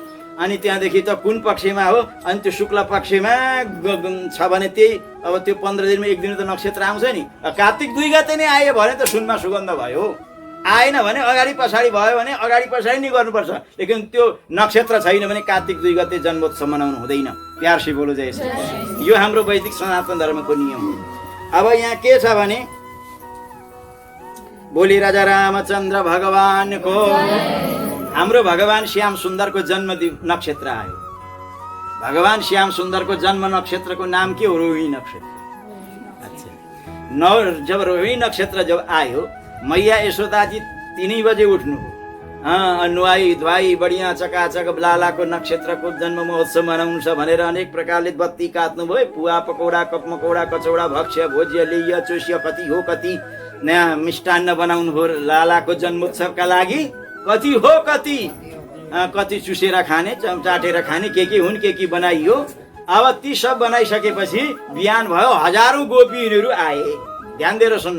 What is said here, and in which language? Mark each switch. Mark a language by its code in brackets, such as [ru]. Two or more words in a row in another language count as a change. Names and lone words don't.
[ne] अनि त्यहाँदेखि त कुन पक्षमा हो, अनि त्यो शुक्ल पक्षमा छ भने त्यही अब त्यो 15 दिनमा 1 दिन त नक्षत्र आउँछ नि। कार्तिक 2 गते नै आयो भने त सुनमा सुगन्ध भयो। आएन भने अगाडि पछाडि भयो भने अगाडि पछाडि नै गर्नुपर्छ। लेकिन त्यो नक्षत्र छैन भने कार्तिक 2 गते जन्मोत्सव मनाउनु हुँदैन। [hi] प्यार से बोलो जय श्री कृष्ण। [ne] यो हाम्रो वैदिक सनातन धर्मको नियम हो। अब यहाँ के छ भने बोली राजा रामचन्द्र भगवानको, हाम्रो भगवान श्याम सुन्दरको जन्म नक्षत्र आयो। भगवान श्याम सुन्दरको जन्म नक्षत्रको नाम के हो? रोहिणी नक्षत्र। अच्छा, जब रोहिणी नक्षत्र जब आयो, मैया यशोदा जी 3 बजे उठ्नु हो। नुहाई धुवाई बढिया चकाचक लालाको नक्षत्रको जन्म महोत्सव मनाउनु छ भनेर अनेक प्रकारले बत्ती काट्नु भयो। पुवा पकौडा, कप मकौडा, कचौडा, भक्ष्य भोज्य लेय चोष्य कति हो, कति नयाँ मिष्टान्न बनाउनु हो लालाको जन्मोत्सवका लागि। कति हो, कति चुसेर खाने, चाटेर खाने, के हुन्, के बनाइयो। अब ती सब बनाइसकेपछि बिहान भयो, हजारौं गोपिनीहरू आए। ध्यान दिएर सुन्नु।